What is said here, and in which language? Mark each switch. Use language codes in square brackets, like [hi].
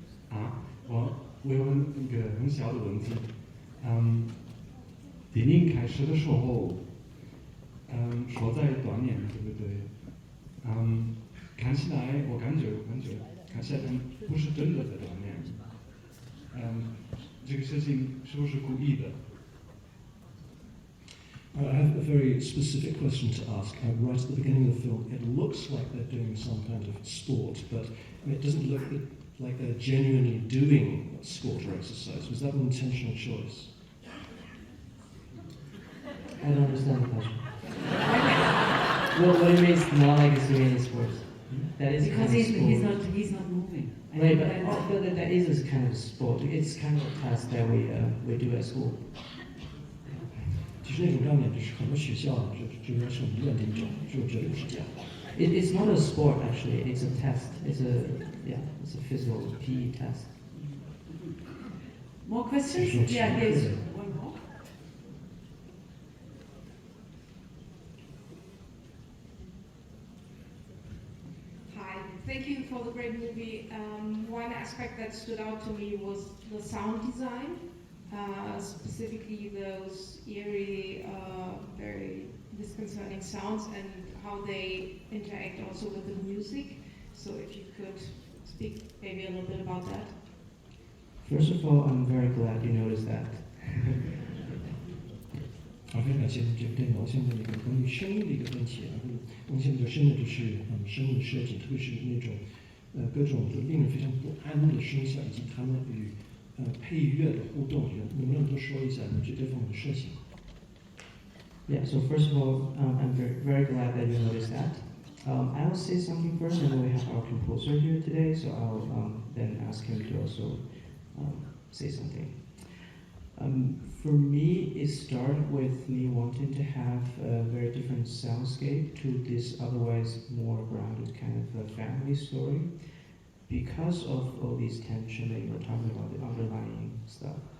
[zh] Ah, 我有一个很小的问题，电影开始的时候，说在锻炼，对不对？看起来我感觉看起来他们不是真的在锻炼，这个事情是不是故意的？ [en] I have a very specific question to ask. Right at the beginning of the film, it looks like they're doing some kind of sport, but it doesn't look like they're genuinely doing sport or exercise. Was that an intentional choice? I don't understand the question. What it means not like he's doing any sports. That is Because kind of he's not moving. Right, but that is a kind of sport. It's kind of a task that we do at school. [zh] 其实那种锻炼就是很多学校就要求医院的一种，就这种是这样。 [en] It's not a sport actually. It's a test. It's a physical PE test. More questions? Yeah, here's one more. Hi, thank you for the great movie. One aspect that stood out to me was the sound design, specifically those eerie, very disconcerting sounds and how they interact also with the music. So if you could speak maybe a little bit about that. First of all, I'm very glad you noticed that. [zh] 非常感谢这个电影。我现在那个关于声音的一个问题，我们现在比较深的就是声音的设计，特别是那种各种令人非常不安的声响，以及他们与配乐的互动，能不能多说一下你这方面的设计？ [en] Yeah. So first of all, I'm very glad that you noticed that. I'll say something first, and then we have our composer here today, so I'll then ask him to also say something. For me, it started with me wanting to have a very different soundscape to this otherwise more grounded kind of a family story, because of all these tension that you were talking about, the underlying stuff.